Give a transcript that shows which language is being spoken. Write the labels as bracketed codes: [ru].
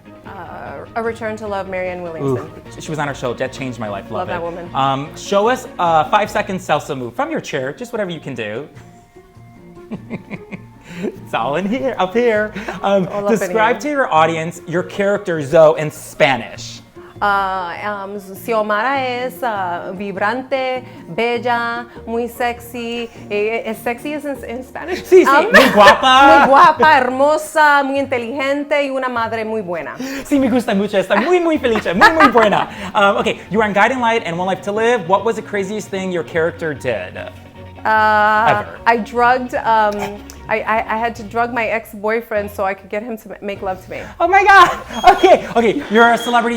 [en] A Return to Love, Marianne Williamson. Ooh, she was on our show. That changed my life. Love it. that woman. Show us a 5-second salsa move from your chair, just whatever you can do. It's all in here, up here. Describe to your audience your character Zoe in Spanish. [es] Xiomara es vibrante, bella, muy sexy. ¿Sexy es en Spanish? Sí, sí, muy guapa. Muy guapa, hermosa, muy inteligente y una madre muy buena. Sí, me gusta mucho. Está muy, muy feliz. Muy, muy buena. [en] Okay, you were on Guiding Light and One Life to Live. What was the craziest thing your character did? Ever. I drugged. I had to drug my ex-boyfriend so I could get him to make love to me. Oh my God! Okay. You're a celebrity.